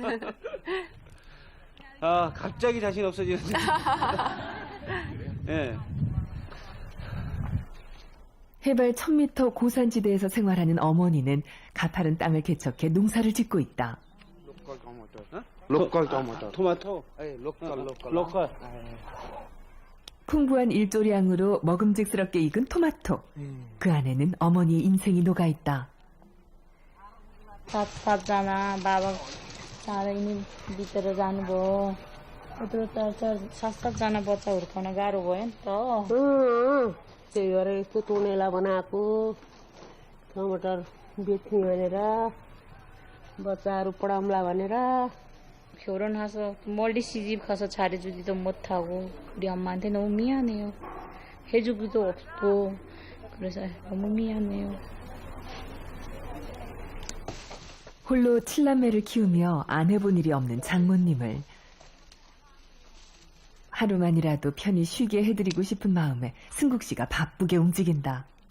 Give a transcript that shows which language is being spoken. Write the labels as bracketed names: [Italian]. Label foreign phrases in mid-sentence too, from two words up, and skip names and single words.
[Korean] 갑자기 자신 없어지는데. 예. 해발 1000m 고산지대에서 생활하는 어머니는 가파른 땅을 개척해 농사를 짓고 있다. [English] Local tomato. [Korean] 토마토. 로컬. 풍부한 일조량으로 먹음직스럽게 익은 토마토. 그 안에는 어머니의 인생이 녹아있다. [Nepali] सातजना बाबा चाँडै नै बितेर जानुभयो यत्रो त 7-7जना बच्चा हुर्काउन गाह्रो भयो नि त त्यही भएर यस्तो टोनेला बनाएको टमाटर बेच्ने भनेर बच्चाहरू पढाउँला भनेर [Korean] 결혼해서 멀리 시집 가서 잘해주지도 못하고 우리 엄마한테 너무 미안해요. 해주기도 없고 그래서 너무 미안해요. 홀로 7남매를 키우며 안 해본 일이 없는 장모님을 하루만이라도 편히 쉬게 해드리고 싶은 마음에 승국 씨가 바쁘게 움직인다.